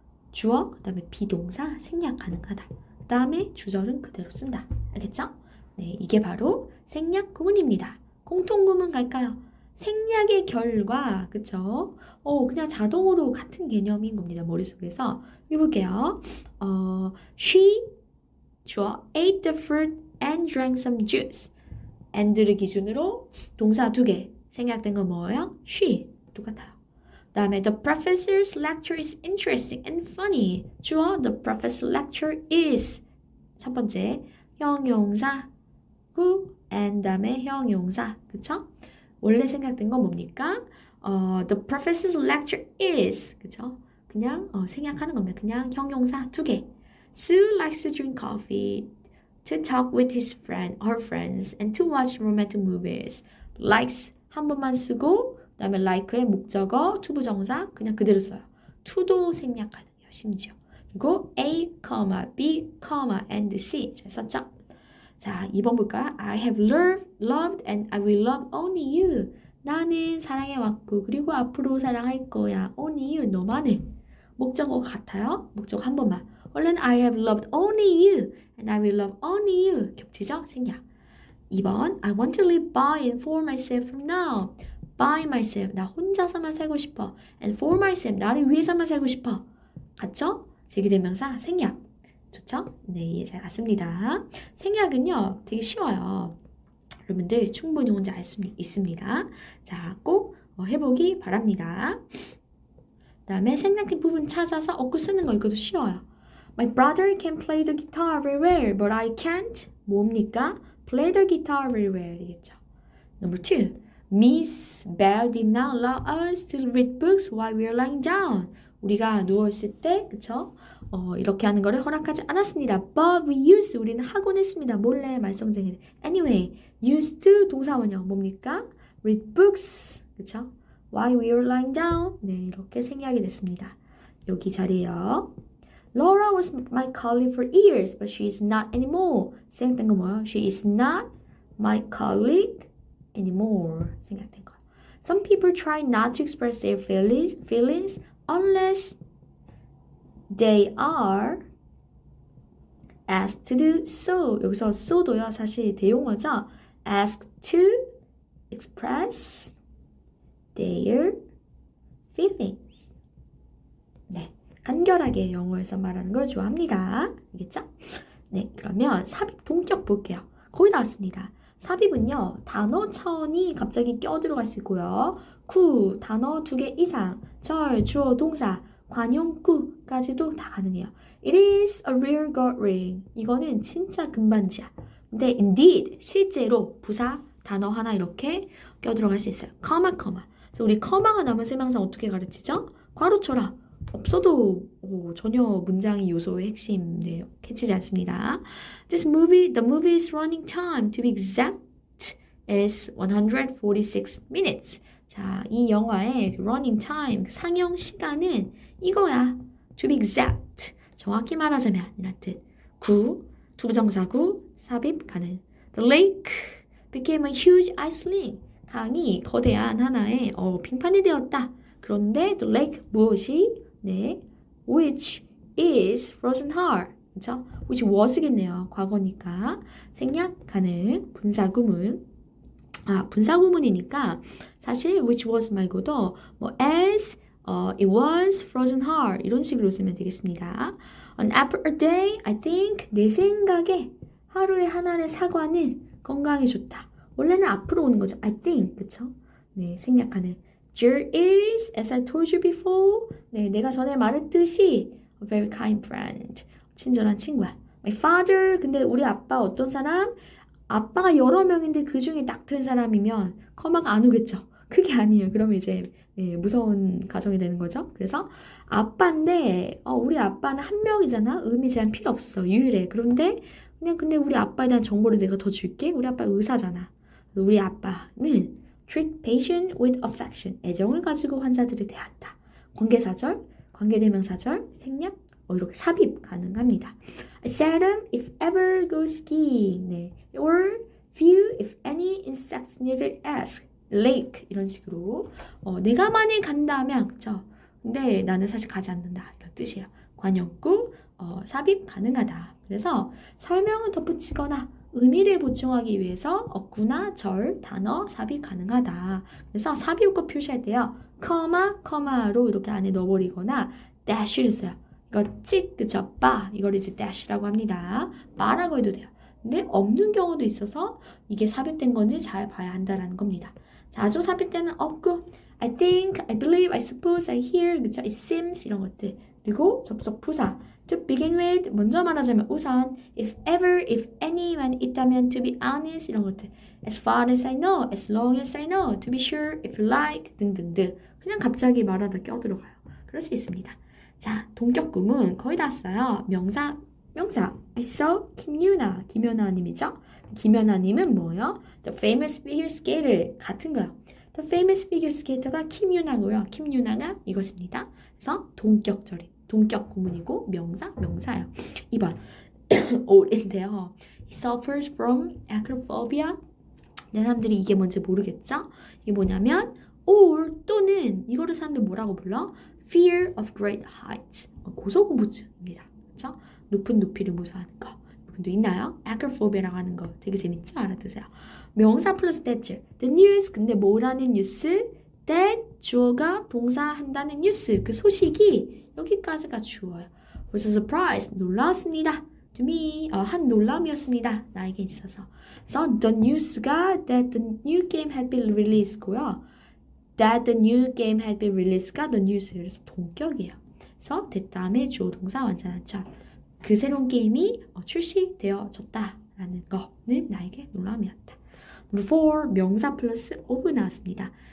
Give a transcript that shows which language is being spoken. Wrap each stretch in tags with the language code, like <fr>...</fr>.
<ko>주어 그 다음에 비동사 생략 가능하다. 그 다음에 주절은 그대로 쓴다. 알겠죠? 네, 이게 바로 생략 구문입니다. 공통구문 갈까요? 생략의 결과, 그쵸? 그냥 자동으로 같은 개념인 겁니다. 머릿속에서. 해볼게요.</ko> <en>She,</en> <ko>주어,</ko> <en>ate the fruit and drank some juice.</en> <ko>and를 기준으로 동사 2개. 생략된 건 뭐예요? She. 똑같아요. 다음에</ko> <en>the professor's lecture is interesting and funny.</en> <ko>주어,</ko> <en>the professor's lecture is.</en> <ko>첫 번째, 형용사, 구, and 다음에 형용사. 그쵸? 원래 생각된 건 뭡니까?</ko> <en>The professor's lecture is.</en> <ko>그쵸? 그냥 생략하는 겁니다. 그냥 형용사 2개.</ko> <en>Sue likes to drink coffee, to talk with her friends, and to watch romantic movies.</en> <ko>Likes 한 번만 쓰고 그다음에 like의 목적어, 투부정사 그냥 그대로 써요. to도 생략 가능해요. 심지어. 그리고 A, B, and C 잘 썼죠? 자, 2번 볼까요?</ko> <en>I have loved and I will love only you.</en> <ko>나는 사랑해왔고 그리고 앞으로 사랑할 거야.</ko> <en>only you,</en> <ko>너만을. 목적어 같아요? 목적어 한 번만.</ko> <en>원래는 I have loved only you and I will love only you.</en> <ko>겹치죠? 생략. 2번</ko> <en>I want to live by and for myself from now. by myself,</en> <ko>나 혼자서만 살고 싶어.</ko> <en>and for myself,</en> <ko>나를 위해서만 살고 싶어. 같죠? 제기대명사 생략. 좋죠? 네, 잘 갔습니다. 생략은요, 되게 쉬워요. 여러분들 충분히 뭔지 알 수 있습니다. 자, 꼭 해보기 바랍니다. 그 다음에 생략된 부분 찾아서 어구 쓰는 거 이것도 쉬워요.</ko> <en>My brother can play the guitar very well, but I can't.</en> <ko>뭡니까?</ko> <en>Play the guitar very well.</en> <ko>이겠죠.</ko> <en>Number 2. Miss Bell did not allow us to read books while we were lying down.</en> <ko>우리가 누워있을 때, 그쵸? 이렇게 하는 거를 허락하지 않았습니다.</ko> <en>But we used to.</en> <ko>우리는 하곤 했습니다. 몰래 말썽쟁이들.</ko> <en>Anyway, used to</en> <ko>동사원형 뭡니까?</ko> <en>Read books. 그쵸? While we were lying down.</en> <ko>네, 이렇게 생략이 됐습니다. 여기 자리에요.</ko> <en>Laura was my colleague for years, but she is not anymore.</en> <ko>생략된 거 뭐예요?</ko> <en>She is not my colleague anymore.</en> <ko>생략된 거.</ko> <en>Some people try not to express their feelings unless they are asked to do so.</en> <ko>여기서 so도요, 사실 대용어죠.</ko> <en>asked to express their feelings.</en> <ko>네, 간결하게 영어에서 말하는 걸 좋아합니다. 알겠죠? 네, 그러면 삽입 동격 볼게요. 거의 다 왔습니다. 삽입은요, 단어 차원이 갑자기 껴들어갈 수 있고요. 구, 단어 2개 이상, 절, 주어, 동사, 관용구까지도 다 가능해요.</ko> <en>It is a real gold ring.</en> <ko>이거는 진짜 금반지야. 근데</ko> <en>indeed,</en> <ko>실제로 부사, 단어 하나 이렇게 껴들어갈 수 있어요. 커마. 그래서 우리 커마가 남은 세명상 어떻게 가르치죠? 괄호 쳐라. 없어도 전혀 문장의 요소의 핵심 캐치지 않습니다.</ko> <en>The movie's running time, to be exact, is 146 minutes.</en> <ko>자, 이 영화의 running time, 상영 시간은 이거야.</ko> <en>To be exact.</en> <ko>정확히 말하자면 이란 뜻. 구, 투부정사구, 삽입 가능.</ko> <en>The lake became a huge ice rink.</en> <ko>강이 거대한 하나의 빙판이 되었다. 그런데</ko> <en>the lake</en> <ko>무엇이? 네,</ko> <en>which is frozen hard.</en> <ko>그렇죠?</ko> <en>which was</en> <ko>겠네요. 과거니까. 생략 가능. 분사구문. 분사구문이니까 사실 which was 말고도 뭐 as it was frozen hard 이런 식으로 쓰면 되겠습니다.</ko> <en>An apple a day, I think.</en> <ko>내 생각에 하루에 한 알의 사과는 건강에 좋다. 원래는 앞으로 오는 거죠.</ko> <en>I think.</en> <ko>그쵸? 네, 생략하는.</ko> <en>There is, as I told you before.</en> <ko>네, 내가 전에 말했듯이</ko> <en>a very kind friend.</en> <ko>친절한 친구야.</ko> <en>My father.</en> <ko>근데 우리 아빠 어떤 사람? 아빠가 여러 명인데 그 중에 딱 된 사람이면 커마가 안 오겠죠. 그게 아니에요. 그러면 이제 무서운 가정이 되는 거죠. 그래서 아빠인데 우리 아빠는 한 명이잖아. 의미 제한 필요 없어. 유일해. 그런데 그냥 근데 우리 아빠에 대한 정보를 내가 더 줄게. 우리 아빠 의사잖아. 우리 아빠는</ko> <en>treat patient with affection.</en> <ko>애정을 가지고 환자들을 대한다. 관계사절, 관계대명사절, 생략, 이렇게 삽입 가능합니다.</ko> <en>I seldom, if ever, go skiing.</en> <ko>네.</ko> <en>Or few, if any, insects needed ask.</en> <ko>lake 이런 식으로 내가 만일 간다면 그쵸? 근데 나는 사실 가지 않는다 이런 뜻이에요. 관용구 삽입 가능하다. 그래서 설명을 덧붙이거나 의미를 보충하기 위해서 어구나 절 단어 삽입 가능하다. 그래서 삽입구 표시할 때요. 커마로 이렇게 안에 넣어버리거나 dash를 써요. 이거 찍 그쵸? 바 이걸 이제 dash라고 합니다. 바라고 해도 돼요. 근데 없는 경우도 있어서 이게 삽입된 건지 잘 봐야 한다라는 겁니다. 자주 삽입되는 어구</ko> <en>I think, I believe, I suppose, I hear, 그쵸? It seems</en> <ko>이런 것들. 그리고 접속 부사</ko> <en>to begin with</en> <ko>먼저 말하자면 우선</ko> <en>if ever, if any만 있다면 to be honest</en> <ko>이런 것들</ko> <en>as far as I know, as long as I know, to be sure, if you like</en> <ko>등등등 그냥 갑자기 말하다 껴들어가요. 그럴 수 있습니다. 자, 동격구문 거의 다 왔어요. 명사 I saw 김연아님이죠. 김연아님은 뭐예요?</ko> <en>The famous figure skater</en> <ko>같은 거요.</ko> <en>The famous figure skater가 김유나고요.</en> <ko>김유나가 이것입니다. 그래서 동격 구문이고 명사예요. 2번 올인데요.</ko> <en>He suffers from acrophobia.</en> <ko>사람들이 이게 뭔지 모르겠죠? 이게 뭐냐면 or 또는 이거를 사람들 뭐라고 불러?</ko> <en>Fear of great heights.</en> <ko>고소공포증입니다. 그렇죠? 높은 높이를 무서워하는 거. 여러분도 있나요? acrophobia라고 하는 거 되게 재밌죠? 알아두세요. 명사 플러스 thatcher. The news. 근데 뭐라는 뉴스? that 주어가 동사한다는 뉴스. 그 소식이 여기까지가 주어요.</ko> <en>was a surprise.</en> <ko>놀라웠습니다.</ko> <en>To me.</en> <ko>한 놀람이었습니다. 나에게 있어서.</ko> <en>So the news가 that the new game had been released고요. That the new game had been released가 the news.</en> <ko>그래서 동격이에요. 그래서</ko> <en>that</en> <ko>다음에 주어 동사 완전한 절. 그 새로운 게임이 출시되어졌다라는 거는 나에게 놀람이었다.</ko> <en>Number 4.</en> <ko>명사 플러스 of 나왔습니다.</ko>